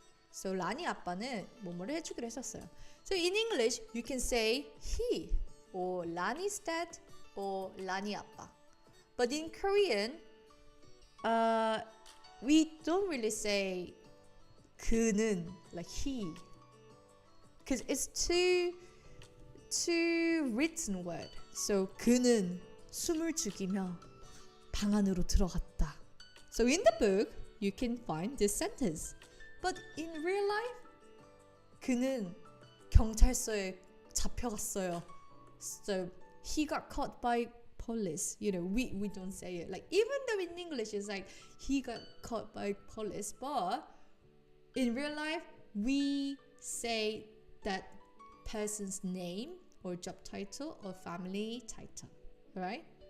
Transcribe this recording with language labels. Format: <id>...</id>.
<ko>So 라니 아빠는 뭐뭐를 해주기로 했었어요.</ko> <en>So in English, you can say he, or Lani's dad, or</en> <ko>라니 아빠.</ko> <en>But in Korean, we don't really say 그는, like he, because it's too written word.</en> <ko>So 그는 숨을 죽이며 방 안으로 들어갔다.</ko> <en>So in the book, you can find this sentence. But in real life,</en> <ko>그는 경찰서에 잡혀갔어요.</ko> <en>So he got caught by police. You know, we don't say it. Like, even though in English it's like he got caught by police, but in real life, we say that person's name or job title or family title, right?</en>